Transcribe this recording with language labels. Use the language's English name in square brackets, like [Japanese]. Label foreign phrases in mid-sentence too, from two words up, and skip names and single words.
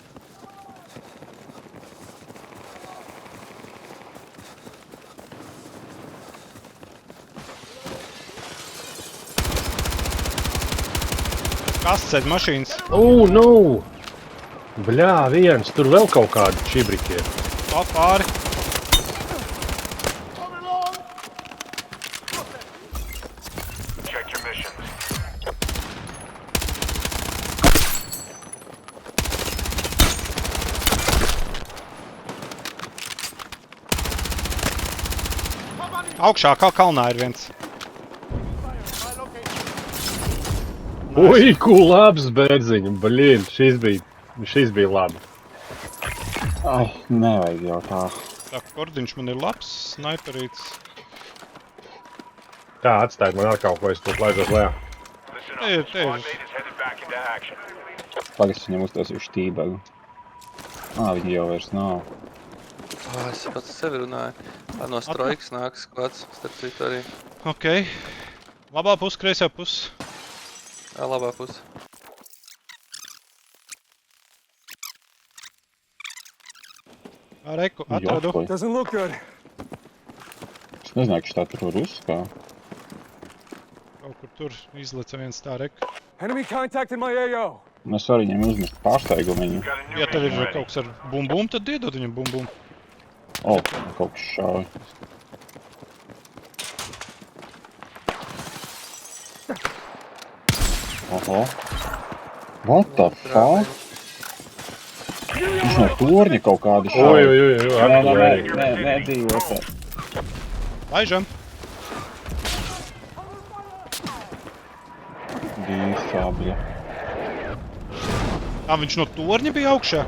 [Latvian] Kas ceļ mašīnas? [English] Oh, no! [Latvian] Bļā, viens, tur vēl kaut kādi čibriki ir. Tā pāri. [English] Check your missions. [Latvian] Augšā kā kalnā ir viens. Ui, ko labs bērziņa, blīn, šis bija labi. Ai, nevajag jau tā. Tā kordiņš man ir labs, sniperīts. Tā, atstāj man ar kaut ko, es tur laižos lejā. [English] Listen Hey, up. hey. Squad mate is headed back into action. [Latvian] Pagaidzi, viņam uztaisīju štībagu. Viņi jau vairs nav. Es pats sevi runāju. No strojkas nāk skvats, starp citu arī. Ok. Labā pus, kreisā pus. Labā puse. Reku, atradu. Jopoj. [English] Doesn't look good. [Latvian] Es nezināju, ka šitā tur var uzskā. Kaut kur tur izleca viens tā reku. [English] Enemy contacted my AO. [Latvian] Es varu viņam uzmest pārsteigumiņu. [English] Got a new [Latvian] Ja tev ir [English] mission ready. [Latvian] kaut kas ar bum-bum, tad iedod viņam bum-bum. O, kaut kas šauj. Oho. [English] What the fuck? [Latvian] Viņš no torņa kaut kādu šauj. Oi, aktuēji. Nē, dzīvo tā. Laižam. Bija sabļa. Viņš no torņa bija augšā.